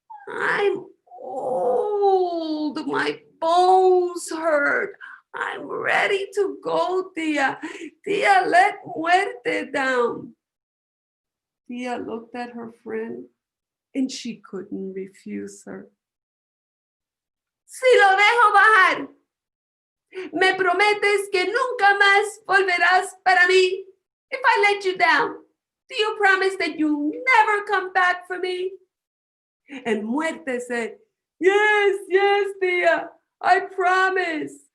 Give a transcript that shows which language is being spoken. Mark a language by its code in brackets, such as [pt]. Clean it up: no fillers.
[en] I'm old, my bones hurt. I'm ready to go, Tia. Tia, let muerte down. Tia looked at her friend and she couldn't refuse her. [es] Si lo dejo bajar, me prometes que nunca más volverás para mí. [en] If I let you down, do you promise that you'll never come back for me? And muerte said, yes, Tia, I promise.